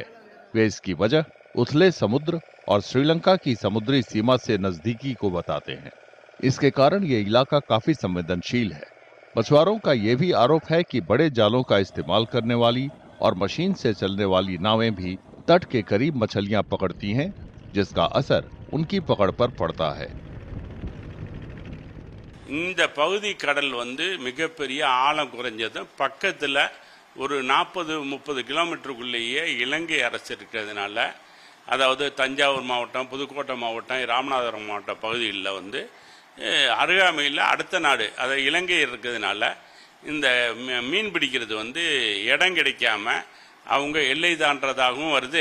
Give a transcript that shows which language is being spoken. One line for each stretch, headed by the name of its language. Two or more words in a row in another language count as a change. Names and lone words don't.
Hindi: वे इसकी वजह उथले समुद्र और श्रीलंका की समुद्री सीमा से नजदीकी को बताते हैं। इसके कारण ये इलाका काफी संवेदनशील है। मछुआरों का यह भी आरोप है कि बड़े जालों का इस्तेमाल करने वाली और मशीन से चलने वाली नावें भी तट के करीब मछलियां पकड़ती हैं, जिसका असर उनकी पकड़ पर पड़ता है।
Tamil: இந்த பகுதி கடல் மிகப்பெரிய ஆழம் குறைஞ்சதும் பக்கத்தில் ஒரு 40-30 கிலோமீட்டருக்குள்ளேயே இலங்கை அரசு இருக்கிறதுனால, அதாவது தஞ்சாவூர் மாவட்டம், புதுக்கோட்டை மாவட்டம், ராமநாதபுரம் மாவட்ட பகுதிகளில் அருகாமையில் அடுத்த நாடு அதாவது இலங்கை இருக்கிறதுனால இந்த மீன் பிடிக்கிறது இடம் கிடைக்காம அவங்க எல்லை தாண்டதாகவும் வருது.